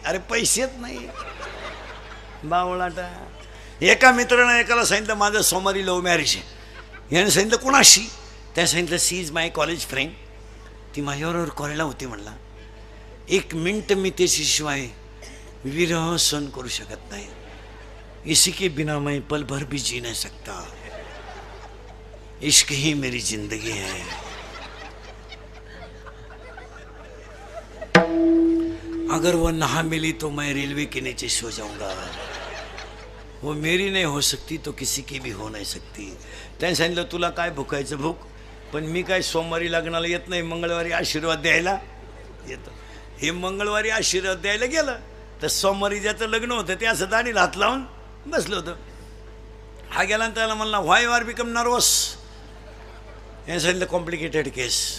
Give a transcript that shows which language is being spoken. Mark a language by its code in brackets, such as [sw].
[mr] अरे पैसेच नाही बावळाटा. एका मित्रानं एकाला सांगितलं माझं सोमवारी लव्ह मॅरेज आहे. याने सांगितलं कुणाशी? त्या सांगितलं [en] She is my college friend. [mr] ती माझ्याबरोबर कॉलेजला होती. म्हणला 1 मिनट मी त्याच्याशिवाय विरह सहन करू शकत नाही. [hi] इसी के बिना मैं पल भर भी जी नहीं सकता. इश्क ही मेरी जिंदगी है. अगर वो ना मिली तो मैं रेलवे के नीचे सो जाऊंगा. वो मेरी नहीं हो सकती तो किसी की भी हो नहीं सकती. [mr] त्याने सांगितलं तुला काय भुकायचं भूक, पण मी काय सोमवारी लग्नाला येत नाही, मंगळवारी आशीर्वाद द्यायला येतो. हे मंगळवारी आशीर्वाद द्यायला गेलं तर सोमवारी ज्याचं लग्न होतं ते असं दाढीला हात लावून बसलं होतं. हा गेला आणि त्याला म्हणला [en] Why you are become nervous. [mr] याने सांगितलं [en] Complicated केस.